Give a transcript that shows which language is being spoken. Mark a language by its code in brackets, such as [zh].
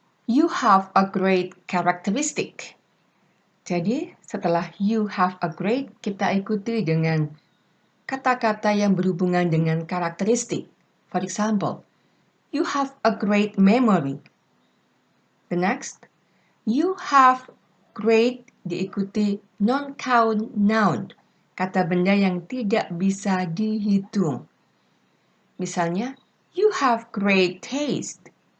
[en] You have a great characteristic. [id] Jadi, setelah [en] you have a great, [id] kita ikuti dengan kata-kata yang berhubungan dengan karakteristik. [en] For example, you have a great memory. The next, you have great [id] diikuti non-count noun, kata benda yang tidak bisa dihitung. Misalnya, [en] you have great taste.